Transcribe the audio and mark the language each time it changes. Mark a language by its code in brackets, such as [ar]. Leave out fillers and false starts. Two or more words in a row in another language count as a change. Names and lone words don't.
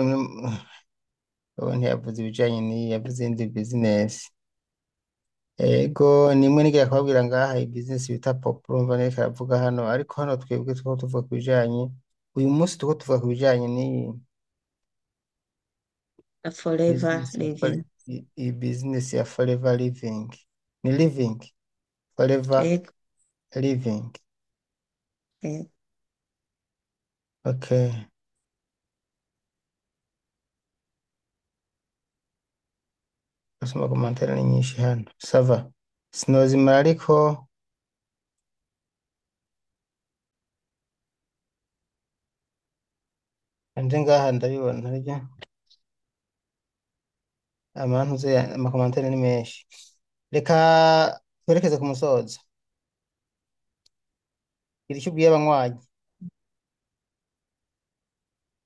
[rw] muri ubu ntiyavuze ibijanye n'iyi yavuze indi bizinesi ego nimwe nigira kubabwira ngaha iyi bizinesi bita pop urumva niko aravuga hano ariko hano twebwe two tuvuga ku bijanye uyu munsi tuko tuvuga ku bijanye n'iyi forever bizinesi ya living iyi bizinesi ya forever living ni living forever ego living ego okay gusoma komantere ni nyinshi hano sava sinozimara ariko anje ngaha ndabibona harya amakomantere ni menshi reka twerekeze ku musozo gira icyo ubwiye abanywanyi